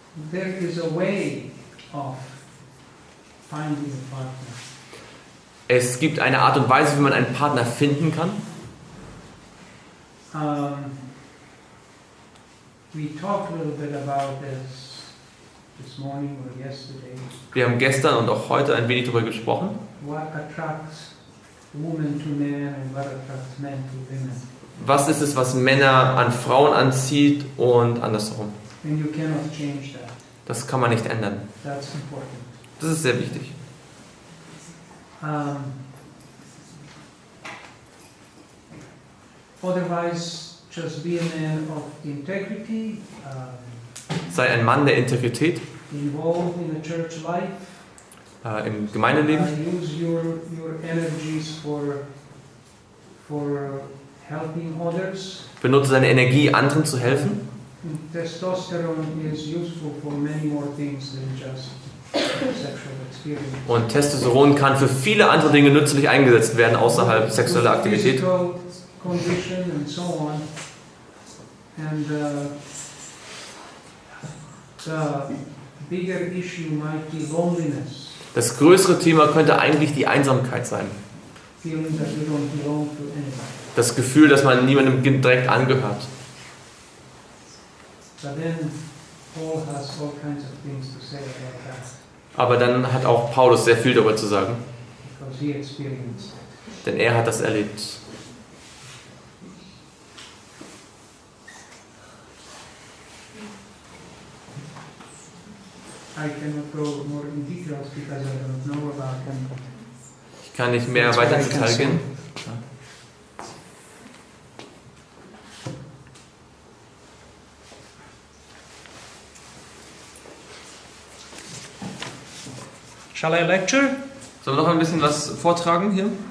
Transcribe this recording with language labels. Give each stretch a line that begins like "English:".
English: There is a way of finding a partner.
German: Es gibt eine Art und Weise, wie man einen Partner finden kann.
English: We talked a little bit about this morning or yesterday.
German: Wir haben gestern und auch heute ein wenig darüber gesprochen.
English: What attracts women to men and what attracts men to women.
German: Was ist es, was Männer an Frauen anzieht und andersherum?
English: And you cannot change that.
German: Das kann man nicht ändern.
English: That's important.
German: Das ist sehr wichtig.
English: Otherwise, just be a man of integrity,
German: Sei ein Mann der Integrität
English: involved in the church life.
German: im Gemeindeleben.
English: Use your energies for helping others.
German: Benutze seine Energie, anderen zu helfen.
English: Testosterone is useful for many more things than just sexual experience.
German: Und Testosteron kann für viele andere Dinge nützlich eingesetzt werden, außerhalb sexueller Aktivität.
English: Physical condition and so on. And the bigger issue might be loneliness.
German: Das größere Thema könnte eigentlich die Einsamkeit sein.
English: Feeling that you don't belong to anyone.
German: Das Gefühl, dass man niemandem direkt angehört.
English: But then Paul has all kinds of things to say about that
German: Aber dann hat auch Paulus sehr viel darüber zu sagen,
English: because he experienced it.
German: denn er hat das erlebt.
English: I cannot go more in details because I don't know about them.
German: Ich kann nicht mehr weiter ins Detail gehen.
English: Shall I lecture
German: Sollen wir noch ein bisschen was vortragen hier?